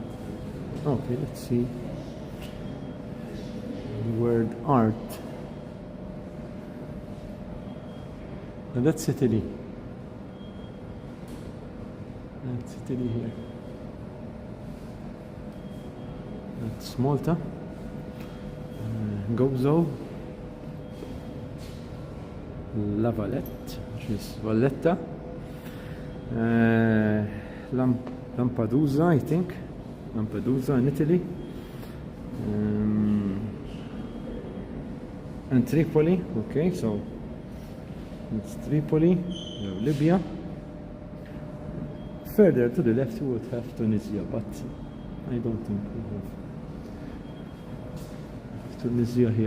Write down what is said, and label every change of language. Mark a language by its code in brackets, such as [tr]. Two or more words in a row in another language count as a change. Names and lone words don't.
[en] Okay, let's see word art. And that's Italy. That's Italy here. That's Malta. Gozo. La Valette, which is Valletta. Lampedusa, I think. Lampedusa in Italy. And Tripoli, okay, so it's Tripoli, Libya. Further to the left we would have Tunisia, but I don't think we have Tunisia here.